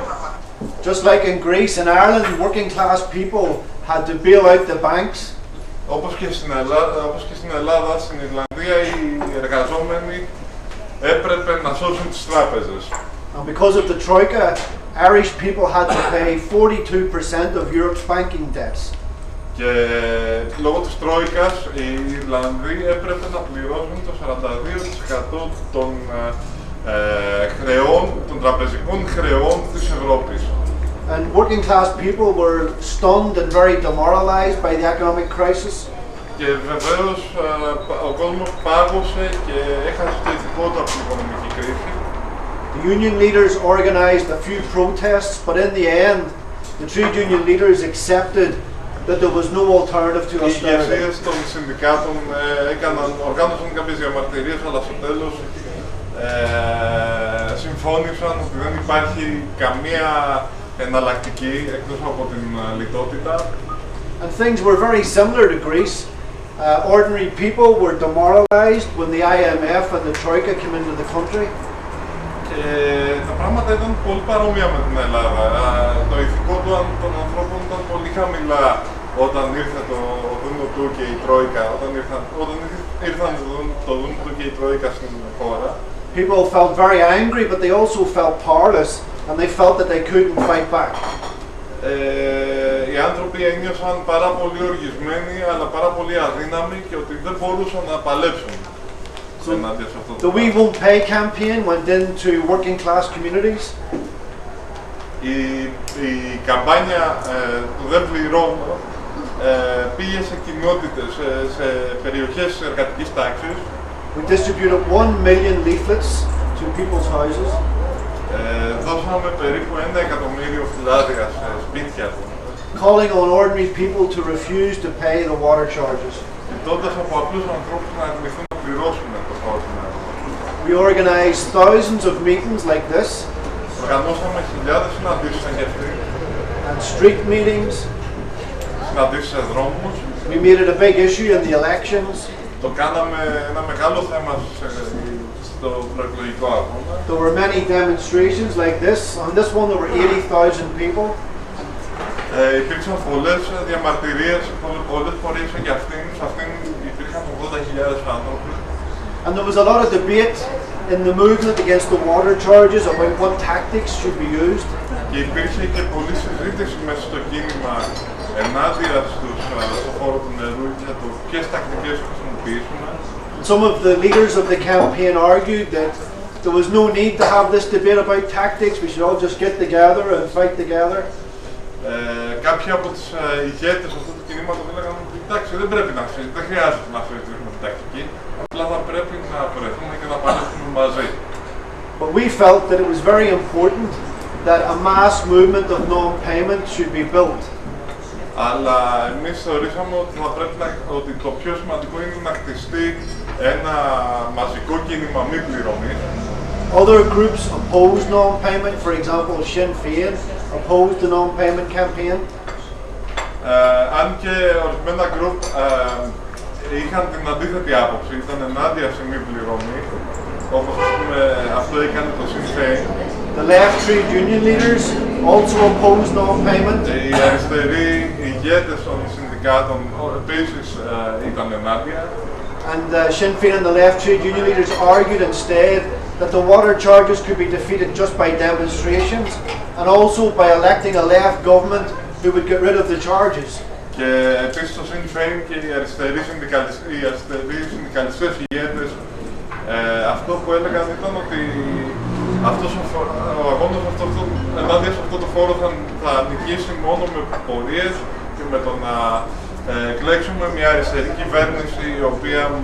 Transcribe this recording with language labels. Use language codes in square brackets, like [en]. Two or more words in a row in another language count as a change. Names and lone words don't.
[en] Just like in Greece and Ireland, working class people had to bail out the banks. [el] Όπως και στην Ελλάδα, στην Ιρλανδία οι εργαζόμενοι έπρεπε να σώσουν τις τράπεζες. [en] And because of the Troika, Irish people had to pay 42% of Europe's banking debts. [el] Και λόγω της Τρόικας, οι Ιρλανδοί έπρεπε να πληρώσουν το 42% των των τραπεζικών χρεών της Ευρώπης. [en] And working class people were stunned and very demoralized by the economic crisis. [el] Και βεβαίως ο κόσμος πάγωσε και έχασε το ηθικό του από την οικονομική κρίση. [en] The union leaders organized a few protests, but in the end, the trade union leaders accepted that there was no alternative to [el] Οι [en] austerity. [el] ηγεσίες των συνδικάτων οργάνωσαν κάποιες διαμαρτυρίες, αλλά στο τέλος συμφώνησαν ότι δεν υπάρχει καμία εναλλακτική εκτός από την λιτότητα. [en] And things were very similar to Greece. Ordinary people were demoralized when the IMF and the Troika came into the country. [el] Και τα πράγματα ήταν πολύ παρόμοια με την Ελλάδα. Το ηθικό των ανθρώπων ήταν πολύ χαμηλά όταν ήρθε το Δούνο του και η Τρόικα, όταν ήρθαν το Δούνο του και η Τρόικα στην χώρα. [en] People felt very angry, but they also felt powerless, and they felt that they couldn't fight back. [el] Οι άνθρωποι ένιωσαν πάρα πολύ οργισμένοι, αλλά πάρα πολύ αδύναμοι και ότι δεν μπορούσαν να παλέψουν ενάντια σε αυτό. [en] The We Won't Pay campaign went into working class communities. [el] Η καμπάνια του Δεν Πληρώνω πήγε σε κοινότητες, σε περιοχές της εργατικής τάξης. [en] We distributed 1 million leaflets to people's houses. [el] Δώσαμε περίπου 1 εκατομμύριο φυλάδια σε σπίτια του. [en] Calling on ordinary people to refuse to pay the water charges. [el] Ζητώντας από απλούς ανθρώπους να αρνηθούν να πληρώσουν το φόρο. [en] We organized thousands of meetings like this. [el] Οργανώσαμε χιλιάδες συναντήσεις σαν και αυτή. [en] And street meetings. [el] Συναντήσεις σε δρόμους. [en] We made it a big issue in the elections. [el] Το κάναμε ένα μεγάλο θέμα στο προεκλογικό αγώνα. [en] There were many demonstrations like this. On this one there were 80,000 people. [el] Υπήρξαν πολλές διαμαρτυρίες, πολλές πορείες και σε αυτήν υπήρχαν 80.000 άνθρωποι. [en] And there was a lot of debate in the movement against the water charges about what tactics should be used. [el] Και υπήρχε και πολλή συζήτηση μέσα στο κίνημα ενάντια στο φόρο του νερού για το ποιες τακτικές χρησιμοποιήσουμε. [en] Some of the leaders of the campaign argued that there was no need to have this debate about tactics. We should all just get together and fight together. [el] Κάποιοι από τους ηγέτες αυτού του κινήματος έλεγαν ότι εντάξει, δεν χρειάζεται να συζητήσουμε την τακτική, απλά θα να βρεθούμε και να παλέψουμε μαζί. [en] But we felt that it was very important that a mass movement of non-payment should be built. [el] Αλλά εμείς θεωρήσαμε ότι το πιο σημαντικό είναι να χτιστεί ένα μαζικό κίνημα μη πληρωμής. [en] Other groups opposed non-payment, for example, Sinn Féin opposed the non-payment campaign. [el] Αν και ορισμένα γκρουπ είχαν την αντίθετη άποψη, ήταν ενάντια σε μη πληρωμή, όπως αυτό έκανε το Sinn Féin. [en] The left trade union leaders also opposed non-payment. [el] Οι αριστεροί ηγέτες των συνδικάτων επίσης ήταν ενάντια. [en] And Sinn Féin and the left trade union leaders argued instead that the water charges could be defeated just by demonstrations and also by electing a left government who would get rid of the charges. [el] Και επίσης το Sinn Féin και οι αριστεροί συνδικαλιστές ηγέτες αυτό που έλεγαν ήταν ότι ο αγώνας ενάντια σε αυτό το φόρο θα νικήσει μόνο με πορείες και με το να εκλέξουμε μια αριστερή κυβέρνηση η οποία